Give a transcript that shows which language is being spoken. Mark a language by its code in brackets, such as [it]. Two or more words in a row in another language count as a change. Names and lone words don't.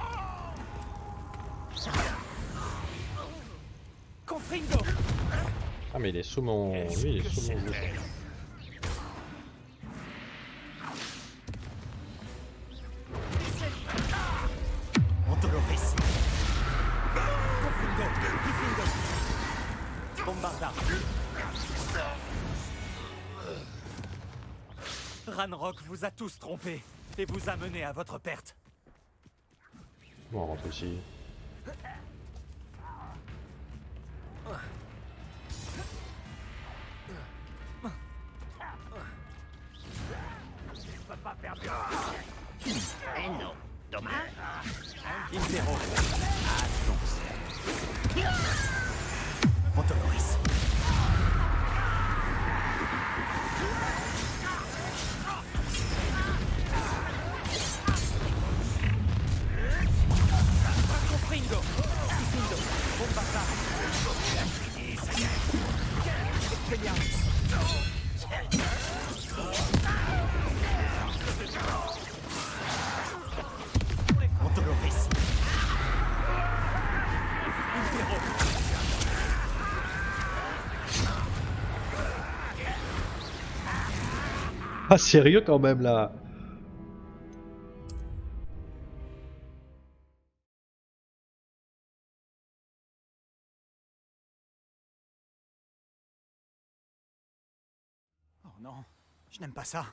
[la] Confringo. [fr] Ah mais il est sous mon... Lui, il est sous mon bouton. On te le récite. [la] Confringo, Confringo. Bombarda. [fr] Ranrock vous a tous trompés et vous a mené à votre perte. Bon, on rentre ici. Eh non, dommage. [la] Impero. Montoloris. Confringo. Confringo. Bombarda. Expelliarmus. Montoloris. Impero. [fr] Ah, sérieux quand même là. Oh non, je n'aime pas ça.